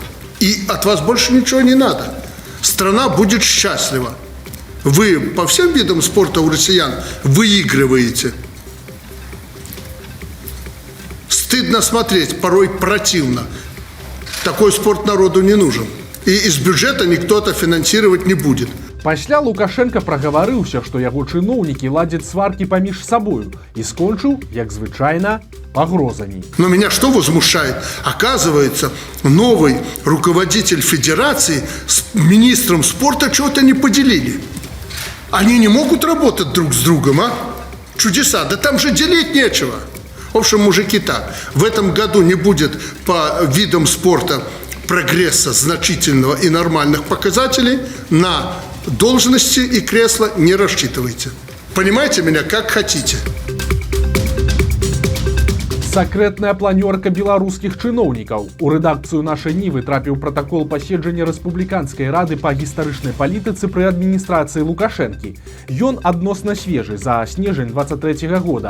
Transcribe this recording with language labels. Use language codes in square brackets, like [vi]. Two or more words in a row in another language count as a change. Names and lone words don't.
[ru] И от вас больше ничего не надо. Страна будет счастлива. Вы по всем видам спорта у россиян выигрываете. Стыдно смотреть, порой противно. Такой спорт народу не нужен. И из бюджета никто это финансировать не будет. [be] Пасля Лукашенко прагаварыўся, што яго чыноўнікі ладзяць сваркі паміж сабою і скончыў, як звычайна, пагрозамі. [ru] Но меня что возмущает? Оказывается, новый руководитель федерации с министром спорта чего-то не поделили. Они не могут работать друг с другом, а? Чудеса, да там же делить нечего. В общем, мужики, так, в этом году не будет по видам спорта прогресса значительного и нормальных показателей. На должности и кресла не рассчитывайте. Понимаете меня, как хотите. [be] Сакрэтная планёрка беларускіх чыноўнікаў. У рэдакцыю нашай Нівы трапіў пратакол паседжання рэспубліканскай рады па гістарычнай палітыцы пры адміністрацыі Лукашэнкі. Ён адносна свежы, за снежань 23-го года.